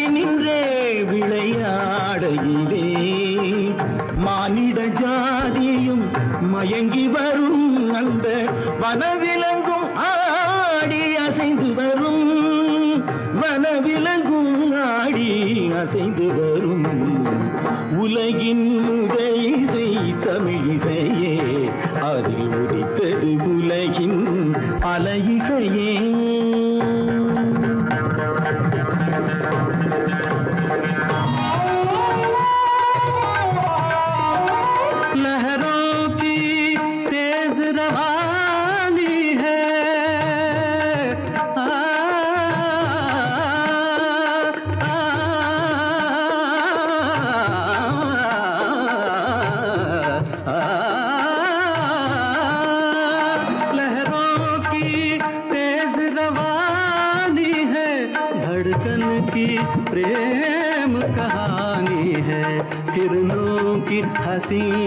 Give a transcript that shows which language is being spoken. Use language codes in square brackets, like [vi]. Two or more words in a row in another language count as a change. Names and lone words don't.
[ta] நின்றே விளையாடையிலே மானிட ஜாதியும் மயங்கி வரும் அந்த வனவிலங்கும் ஆடி அசைந்து வரும் வனவிலங்கும் ஆடி அசைந்து வரும் உலகின் முதல் இசை தமிழிசையே அதில் உதித்தது உலகின் பல இசையே [hi] लहरों की तेज रवानी है लहरों की तेज रवानी है धड़कन की प्रेम कहानी है किरणों की हंसी